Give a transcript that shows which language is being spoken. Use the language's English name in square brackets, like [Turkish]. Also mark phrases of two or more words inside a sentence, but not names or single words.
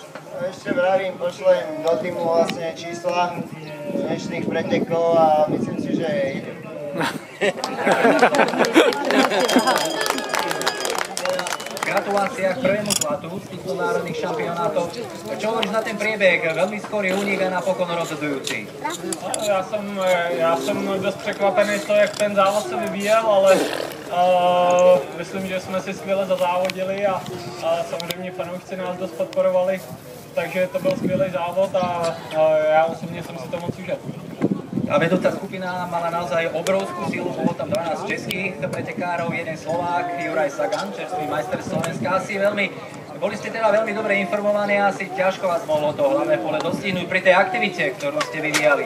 [Slovak] No ešte vravím, pošlem do týmu vlastne čísla dnešných pretekov a myslím si, že idem. Gratulácia k prvému zlatu z týchto národných šampionátov. Čo hovoríš na ten priebeh? Veľmi skorý únik a napokon rozhodujúci. [Czech] Já jsem dost překvapený z toho, jak ten závod se vyvíjel, ale myslím, že jsme si skvěle zazávodili a samozřejmě fanoušci nás dost podporovali, takže to byl skvělý závod a já osobně jsem si to moc užil. [Slovak] A vedúca skupina mala naozaj obrovskú silu, bolo tam 12 českých pretekárov, jeden Slovák, Juraj Sagan, čerstvý majster Slovenska. Boli ste teda veľmi dobre informovaní a asi ťažko vás mohlo to hlavné pole dostihnúť pri tej aktivite, ktorú ste vyvíjali.